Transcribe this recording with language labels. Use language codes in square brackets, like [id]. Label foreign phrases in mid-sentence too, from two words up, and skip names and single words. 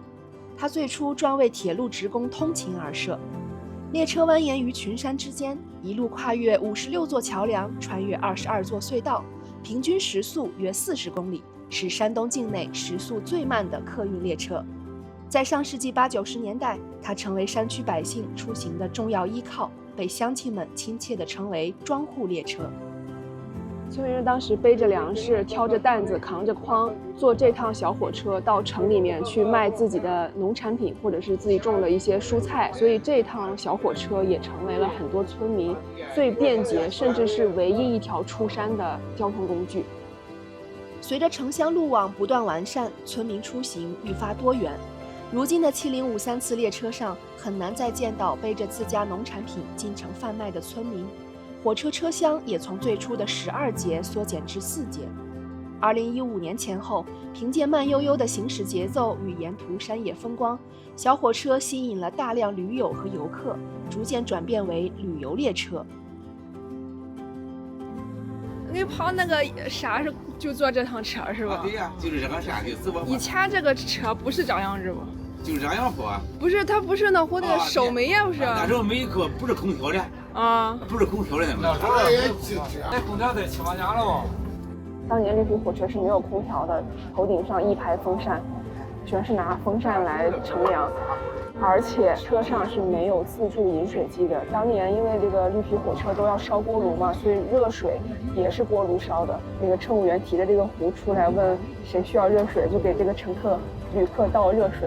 [zh] 它最初專為鐵路職工通勤而設，列車蜿蜒於群山之間，一路跨越56座橋梁，穿越22座隧道，平均時速約40公里，是山東境內時速最慢的客運列車。在上世紀80、90年代，它成為山區百姓出行的重要依靠，被鄉親們親切地稱為“莊戶列車”。村民當時背着糧食，挑着擔子，扛着筐，坐這趟小火車到城裡面去賣自己的農產品，或者是自己種的一些蔬菜。所以這趟小火車也成為了很多村民最便捷，甚至是唯一一條出山的交通工具。隨着城鄉路網不斷完善，村民出行愈發多元。如今的7053次列車上，很難再見到背着自家農產品進城販賣的村民。火車車廂也從最初的12節縮減至4節。2015年前後，憑借慢悠悠的行駛節奏與沿途山野風光，小火車吸引了大量驢友和遊客，逐漸轉變為旅遊列車。你跑那個啥是就坐這趟車是吧？對呀，就是這個山的淄博。以前這個車不是這樣子吧？就是這樣跑。不是，它不是那會的手煤呀，不是？那時候煤可不是空調的。啊，不是空調的那時候。那空調得7、8年了吧？當年綠皮火車是沒有空調的，頭頂上一排風扇，全是拿風扇來乘涼，而且車上是沒有自助飲水機的。當年因為這個綠皮火車都要燒鍋爐嘛，所以熱水也是鍋爐燒的。那個乘務員提着這個壺出來問誰需要熱水，就給這個旅客倒熱水。